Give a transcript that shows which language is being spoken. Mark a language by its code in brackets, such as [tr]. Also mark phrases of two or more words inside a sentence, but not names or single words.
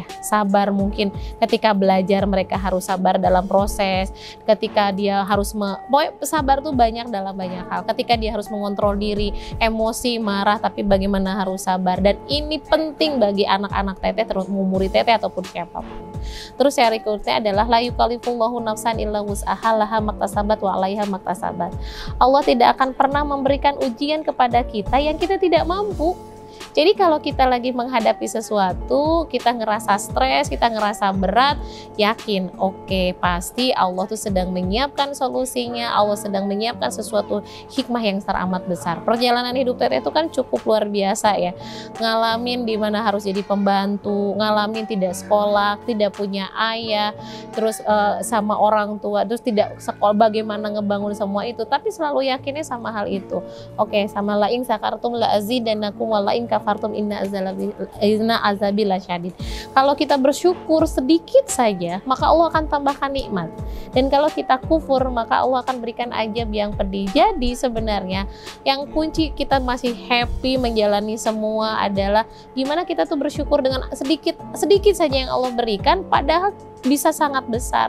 [id] Sabar mungkin ketika belajar mereka harus sabar dalam proses. Ketika dia harus sabar tuh banyak dalam banyak hal. Ketika dia harus mengontrol diri, emosi, marah, tapi bagaimana harus sabar. Dan ini penting bagi anak-anak Teteh, terus murid Teteh ataupun siapapun. Terus yang berikutnya adalah [ar] لا يكلف الله نفسا إلا وسعها لها ما اكتسبت وعليها ما اكتسبت. [id] Allah tidak akan pernah memberikan ujian kepada kita yang kita tidak mampu. Jadi kalau kita lagi menghadapi sesuatu, kita ngerasa stres, kita ngerasa berat, yakin oke, pasti Allah tuh sedang menyiapkan solusinya, Allah sedang menyiapkan sesuatu hikmah yang teramat besar. Perjalanan hidup Teteh itu kan cukup luar biasa ya. Ngalamin dimana harus jadi pembantu, ngalamin tidak sekolah, tidak punya ayah, terus sama orang tua, terus tidak sekolah, bagaimana ngebangun semua itu, tapi selalu yakinnya sama hal itu. Oke, sama [ar] لئن شكرتم لأزيدنكم ولئن كفرتم إن عذابي لشديد. [id] Kalau kita bersyukur sedikit saja, maka Allah akan tambahkan nikmat. Dan kalau kita kufur, maka Allah akan berikan azab yang pedih. Jadi sebenarnya yang kunci kita masih happy menjalani semua adalah gimana kita tuh bersyukur dengan sedikit saja yang Allah berikan, padahal bisa sangat besar.